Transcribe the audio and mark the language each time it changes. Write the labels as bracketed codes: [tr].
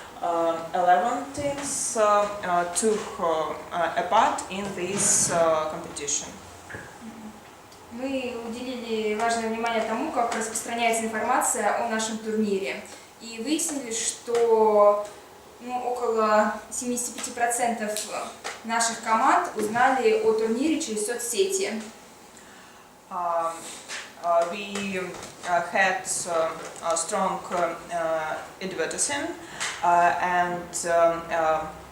[en] 11 teams took a part in this competition. [ru] Мы уделили важное внимание тому, как распространяется информация о нашем турнире. И выяснили, что около 75% наших команд узнали о турнире через соцсети. [en] We had a strong advertising and